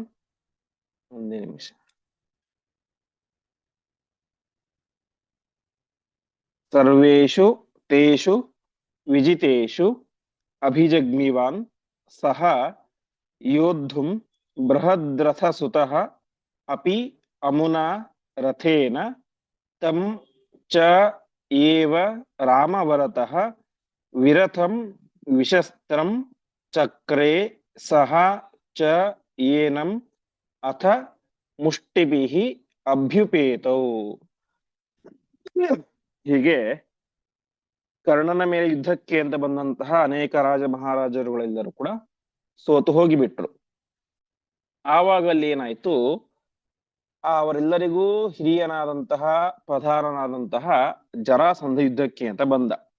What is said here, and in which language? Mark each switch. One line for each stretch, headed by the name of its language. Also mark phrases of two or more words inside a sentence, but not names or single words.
Kannada: ಒಂದೇ ನಿಮಿಷ.
Sanskrit: ಸರ್ವೇಷು ತೇಷು ವಿಜಿತೇಷು ಅಭಿಜಗ್ನಿವಾನ್ ಸಹ ಯೋದ್ಧುಂ ಬೃಹದ್ರಥಸುತಃ ಅಪಿ ಅಮುನಾ ರಥೇನ ತಂ ಚ ಏವ ರಾಮವರತಃ ವಿರಥಂ ವಿಶಸ್ತ್ರಂ ಚಕ್ರೇ ಸಹ ಚ ಏನಂ ಅಥ ಮುಷ್ಟಿಭಿಃ ಅಭ್ಯುಪೇತೌ.
Kannada: ಹೀಗೆ ಕರ್ಣನ ಮೇಲೆ ಯುದ್ಧಕ್ಕೆ ಅಂತ ಬಂದಂತಹ ಅನೇಕ ರಾಜ ಮಹಾರಾಜರುಗಳೆಲ್ಲರೂ ಕೂಡ ಸೋತು ಹೋಗಿಬಿಟ್ರು. ಆವಾಗಲ್ಲಿ ಏನಾಯ್ತು, ಅವರೆಲ್ಲರಿಗೂ ಹಿರಿಯನಾದಂತಹ ಪ್ರಧಾನನಾದಂತಹ ಜರಾಸಂಧ ಯುದ್ಧಕ್ಕೆ ಅಂತ ಬಂದ.